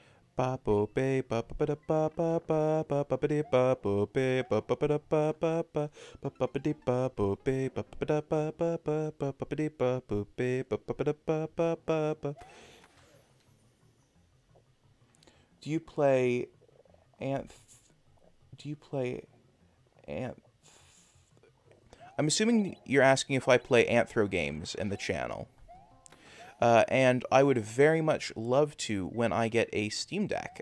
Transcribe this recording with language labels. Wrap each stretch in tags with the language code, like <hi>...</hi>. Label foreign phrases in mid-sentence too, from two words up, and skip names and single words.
<en>Ba bo be ba ba ba da ba ba ba ba ba ba dee ba bo be ba ba ba da ba ba ba ba ba ba dee ba bo be ba ba ba da ba ba ba ba ba ba dee ba bo be ba ba ba da ba ba ba ba. Do you play Anth? Do you play Anth? I'm assuming you're asking if I play Anthro games in the channel. And I would very much love to when I get a Steam Deck.</en>